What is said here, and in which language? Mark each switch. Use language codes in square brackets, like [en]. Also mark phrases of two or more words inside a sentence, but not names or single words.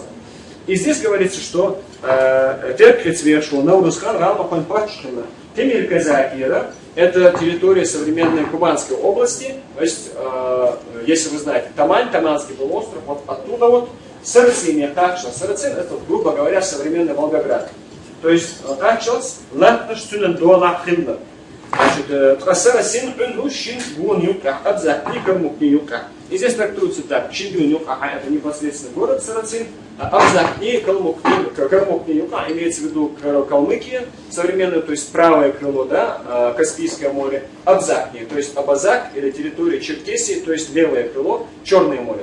[ru] И здесь говорится, что Теркрицвешу, Наурузхан, Ралмахан Пачхана, Темир Казакира, это территория современной Кубанской области, то есть, если вы знаете, Тамань, Таманский полуостров, вот оттуда вот, Сарациния, Такшас. Сарацин это, грубо говоря, современный Волгоград. То есть, Такшас, Латнаш, Сюнендо, Лахинда. Значит, Сарацин, Пенду, Шин, Гун, Юка, Абзак, Никамук, Юка. И здесь трактуется так, Чингюн, Юка, это непосредственно город Сарацин, Абзак, и Калмук, Юка, имеется в виду Калмыкия, современное, то есть правое крыло, да, Каспийское море, Абзакни, то есть Абазак, или территория Черкесии, то есть левое крыло, Черное море.